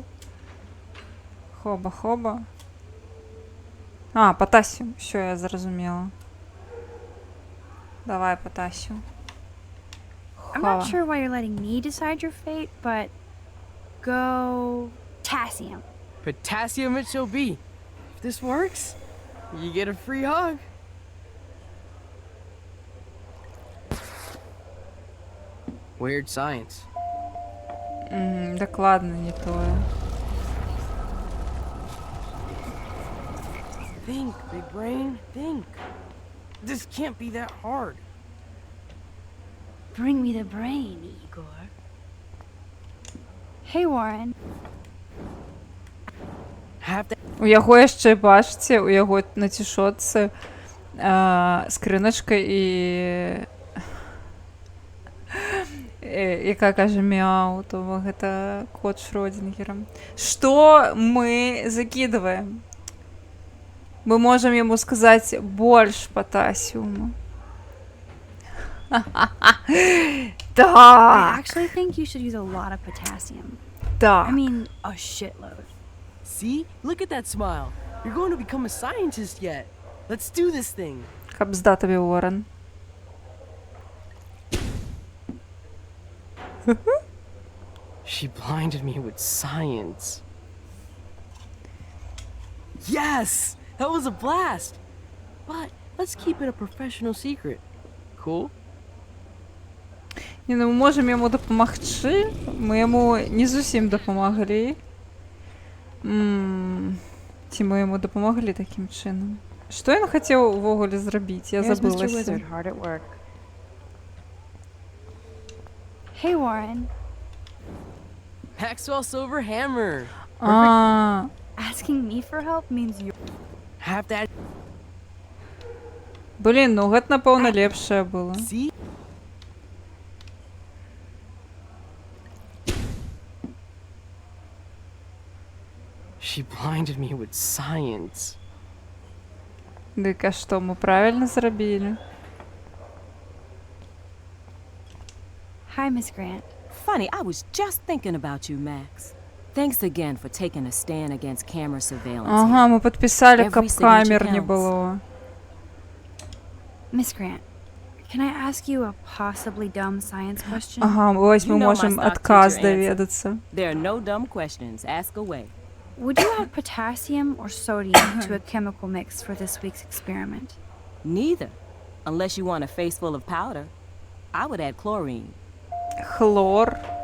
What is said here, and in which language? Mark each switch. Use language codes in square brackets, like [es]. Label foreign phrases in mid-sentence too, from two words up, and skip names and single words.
[be] Хоба-хоба. Патасіум. Усё, я зразумела. Давай, патасіум. [en] I'm not sure why you're letting me decide your fate, but go potassium. Potassium it shall be. If this works, you get a free hug. Weird science. [be] Дакладна не тое. [en] Think, big brain, think. This can't be that hard. Bring me the brain, Igor. Hey, Warren. [be] У яго яшчэ, бачыце, у яго на цішотцы скрыначка і яка кажа мяу, то гэта кот Шрёдингера. Што мы закидываем? Мы можам яму сказаць больш патасіуму. Так. [en] I actually think you should use a lot of potassium. [be] Так. [en] I mean, a shitload. See? Look at that smile. You're going to become a scientist yet. Let's do this thing. [be] Кабзда тобі, Уоррен. [en] She blinded me with science. Yes! That was a blast! But let's keep it a professional secret. Cool? [uk] Ні, ну ми можемо йому допомогти. Ми йому не зовсім допомогли. Ці ми йому допомогли таким чином. Що він хотів увогуле зробити? [be] Я [en] Here's Mr. [be] забулася. [en] Wizard hard at work. Hey, Warren. Maxwell Silver Hammer. [be] А, [en] Asking me for help means you. Have that. [be] блін, ну гэта, напэўна, лепшае было. [en] See? She blinded me with science. [be] Дык, а што, мы правільна зрабілі? [en] Hi, Miss Grant. Funny, I was just thinking about you, Max. Thanks again for taking a stand against camera surveillance. [ru] Ага, мы подписали, [en] Every [be] каб [en] signature [be] камер не [en] counts. [be] было. [en] Miss Grant, can I ask you a possibly dumb science question? [uk] Ага, ось мы [en] You know my [ru] можем [en] stock [be] адказ [en] teacher answer. [be] даведацца. [en] There are no dumb questions. Ask away. Would you add potassium or sodium to a chemical mix for this week's experiment? Neither. Unless you want a face full of powder. I would add chlorine. [be] Хлор.